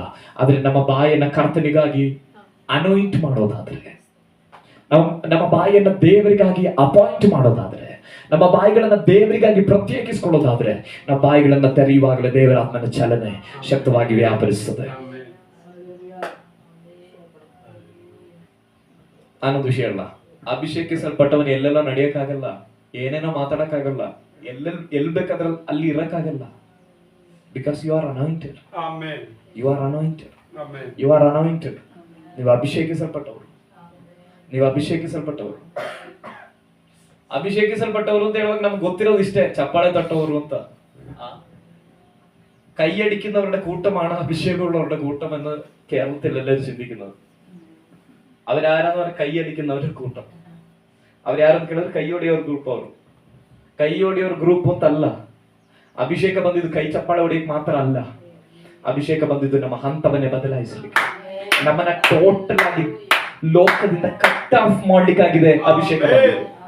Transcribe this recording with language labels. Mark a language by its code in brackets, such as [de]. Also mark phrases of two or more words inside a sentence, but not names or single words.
[kn] ಆದ್ರೆ ನಮ್ಮ ಬಾಯಿಯನ್ನ ಕರ್ತನಿಗಾಗಿ ಅನಾಯಿಂಟ್ ಮಾಡೋದಾದ್ರೆ, ನಮ್ಮ ಬಾಯಿಯನ್ನ ದೇವರಿಗಾಗಿ ಅಪಾಯಿಂಟ್ ಮಾಡೋದಾದ್ರೆ, ನಮ್ಮ ಬಾಯಿಗಳನ್ನ ದೇವರಿಗಾಗಿ ಪ್ರತ್ಯೇಕಿಸಿಕೊಳ್ಳೋದಾದ್ರೆ, ನಮ್ಮ ಬಾಯಿಗಳನ್ನ ತೆರೆಯುವಾಗಲೇ ದೇವರ ಆತ್ಮನ ಚಲನೆ ಶಕ್ತವಾಗಿ ವ್ಯಾಪರಿಸುತ್ತದೆ. ಅನ್ನೋದು ವಿಷಯ ಅಲ್ಲ. ಅಭಿಷೇಕಿಸಲ್ಪಟ್ಟವನು ಎಲ್ಲೆಲ್ಲ ನಡೆಯಕ್ಕಾಗಲ್ಲ, ಏನೇನೋ ಮಾತಾಡಕ್ಕಾಗಲ್ಲ, ಎಲ್ ಬೇಕಾದ್ರೆ ಅಲ್ಲಿ ಇರಕ್ಕಾಗಲ್ಲ. [en] because you are anointed. you are anointed. you are anointed. [kn] ನೀವು ಅಭಿಷೇಕಿಸಲ್ಪಟ್ಟವರು. ನೀವು ಅಭಿಷೇಕಿಸಲ್ಪಟ್ಟವರು. ಅಭಿಷೇಕಿಸಲ್ಪಟ್ಟವರು ಅಂತ ಹೇಳುವಾಗ ನಮ್ಗೆ ಗೊತ್ತಿರೋದು ಇಷ್ಟೇ, ಚಪ್ಪಾಳೆ ತಟ್ಟವರು ಅಂತ. [ml] കൈയടിക്കുന്നവരുടെ കൂട്ടമാണ് അഭിഷേകമുള്ളവരുടെ കൂട്ടം എന്ന് കേരളത്തിൽ എല്ലാവരും ചിന്തിക്കുന്നത്. അവരാരെന്ന് പറഞ്ഞാൽ കൈയടിക്കുന്നവരുടെ കൂട്ടം. [kn] അവരാരെന്ന് ಕೇಳಿದ್ರೆ ಕೈಯೊಡೆಯೋರ್ ಗ್ರೂಪ್. ಅವರು ಕೈಯೊಡೆಯೋರ್ ಗ್ರೂಪ್ ಅಂತಲ್ಲ. ಅಭಿಷೇಕ ಬಂದಿದ್ದು ಕೈ ಚಪ್ಪಾಳೆ ಹೊಡೆಯಕ್ಕೆ ಮಾತ್ರ ಅಲ್ಲ. ಅಭಿಷೇಕ ಬಂದಿದ್ದು ನಮ್ಮ ಹಂತವನ್ನೇ ಬದಲಾಯಿಸಲಿಕ್ಕೆ, ನಮ್ಮನ್ನ ಟೋಟಲ್ ಆಗಿ ಲೋಕದಿಂದ [en] cut off [kn] ಮಾಡ್ಲಿಕ್ಕಾಗಿದೆ ಅಭಿಷೇಕ ಬಂದಿದ್ದು.